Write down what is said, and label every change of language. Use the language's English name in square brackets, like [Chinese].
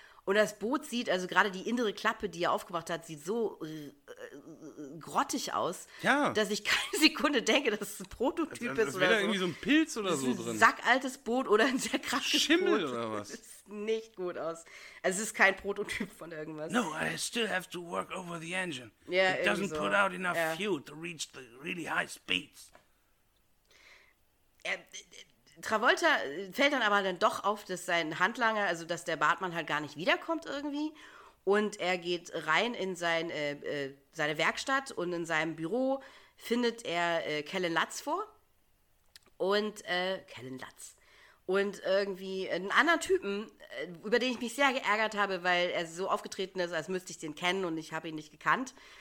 [German] Und das Boot sieht, also gerade die innere Klappe, die er aufgemacht hat, sieht so grottig aus, ja, dass ich keine Sekunde denke, dass es ein Prototyp ist. Oder so. Irgendwie so ein Pilz oder so drin. Ein sackaltes Boot oder ein sehr krasses Schimmel Boot. Schimmel oder was? Das sieht nicht gut aus. Also es ist kein Prototyp von irgendwas. [English] No, I still have to work over the engine. [German] Ja, [English] it doesn't [German] so. [English] Put out enough, ja, fuel to reach the really high speeds. [German] Travolta fällt dann aber dann doch auf, dass sein Handlanger, also dass der Bartmann halt gar nicht wiederkommt irgendwie. Und er geht rein in seine Werkstatt und in seinem Büro findet er Kellen Lutz vor. Und Kellen Lutz. Und irgendwie einen anderen Typen, über den ich mich sehr geärgert habe, weil er so aufgetreten ist, als müsste ich den kennen und ich habe ihn nicht gekannt.